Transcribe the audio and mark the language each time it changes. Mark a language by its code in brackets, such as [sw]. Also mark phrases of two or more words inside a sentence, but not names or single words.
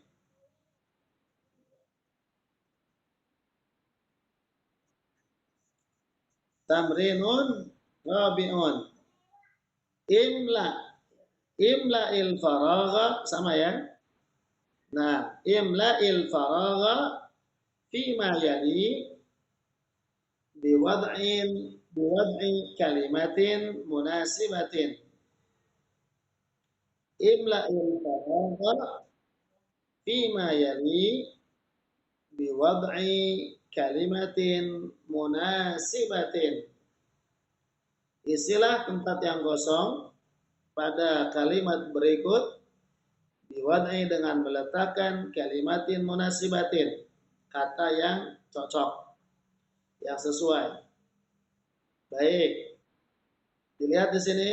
[ar] تمرين رابع. املأ. املأ الفراغ [id] sama ya. [ar] Nah, املأ الفراغ فيما يلي بوضع كلمة مناسبة. املأ الفراغ فيما يلي بوضع كلمة مناسبة. [id] Isilah tempat yang kosong pada kalimat berikut biwad'i dengan meletakkan [ar] كلمة مناسبة, [id] kata yang cocok, yang sesuai. Baik, dilihat di sini.